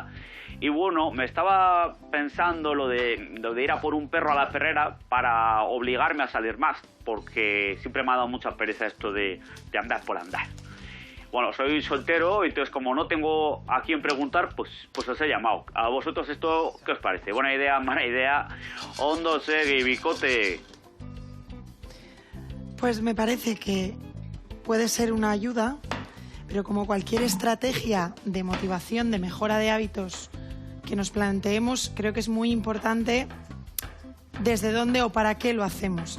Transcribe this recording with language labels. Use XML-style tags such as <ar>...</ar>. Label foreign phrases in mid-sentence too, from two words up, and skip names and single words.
<es>Y bueno, me estaba pensando lo de ir a por un perro a la perrera para obligarme a salir más, porque siempre me ha dado mucha pereza esto de andar por andar. Bueno, soy soltero, entonces como no tengo a quién preguntar, pues os he llamado. ¿A vosotros esto qué os parece? ¿Buena idea, mala idea?</es> <eu>Ondo segui, bicote.</eu> <es>Pues me parece que puede ser una ayuda, pero como cualquier estrategia de motivación, de mejora de hábitos que nos planteemos, creo que es muy importante desde dónde o para qué lo hacemos.</es>